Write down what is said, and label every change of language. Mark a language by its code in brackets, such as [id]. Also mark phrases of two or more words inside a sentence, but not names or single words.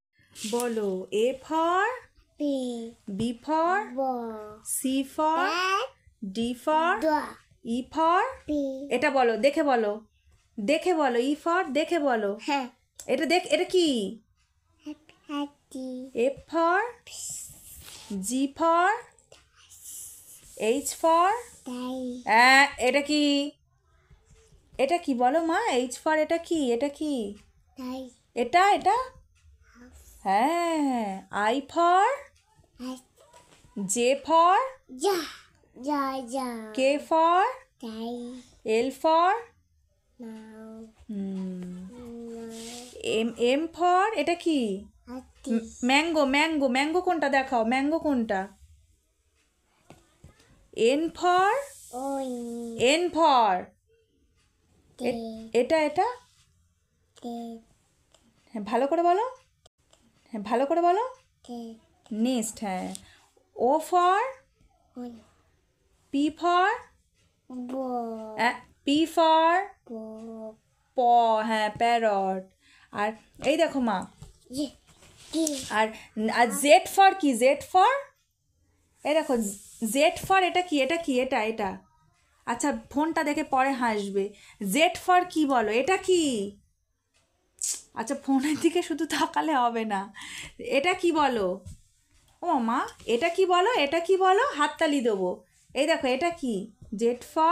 [en] বলো A for B. B for Ball. C for Dad. D for Dog. E for B. [bn] এটা বলো দেখে বলো [en] E for [bn] দেখে বলো Huh. এটা কি [en] Happy. F for G for H for Daddy. [bn] এটা কি বলো মা [en] H for [bn] এটা কি [en] Daddy. [bn] এটা হ্যাঁ [en] I for J for Ja. Ja. Ja. K for Daddy. L for No. M for [bn] এটা কি [en] Happy. [bn] ম্যাঙ্গো কোনটা দেখাও ম্যাঙ্গো কোনটা [en] N for Oi. N for Day. [bn] এটা [en] Day. [bn] হ্যাঁ ভালো করে বলো [en] Day. [bn] নেক্সট হ্যাঁ [en] O for One. P for Ball. P for Ball. [bn] প হ্যাঁ প্যারট আর এই দেখো মা [en] Yeah. [bn] আর [en] Z for [bn] কি [en] Z for [bn] এই দেখো [en] Z for [bn] এটা কি এটা আচ্ছা ফোনটা দেখে পরে হাসবে [en] Z for [bn] কি বলো এটা কি আচ্ছা ফোনের দিকে শুধু তাকালে হবে না এটা কি বলো ও মা এটা কি বলো হাততালি দেবো এই দেখো এটা কি [en] Z for